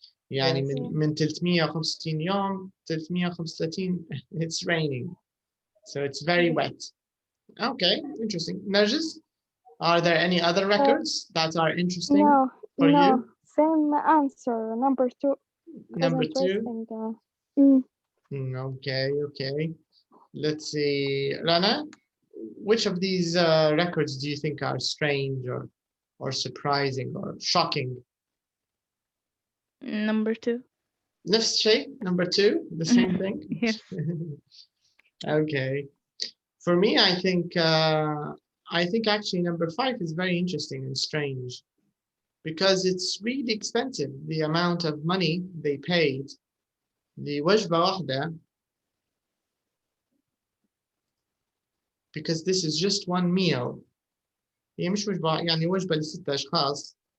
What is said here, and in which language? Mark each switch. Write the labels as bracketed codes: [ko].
[ar] يعني من 365 يوم 335 [en] it's raining. So it's very wet. Okay, interesting. Narjis, are there any other records that are interesting for you? Same answer. Number 2. Number 2. Okay. Let's see. Rana, which of these records do you think are strange or surprising or shocking? Number 2. [ar] نفس الشيء, [en] number 2, the same thing? Yes. Okay. For me, I think actually number 5 is very interesting and strange because it's really expensive, the amount of money they paid. [ar] لوجبة واحدة, [en] because this is just one meal. [ar] هي مش وجبة, يعني وجبة ل6 أشخاص.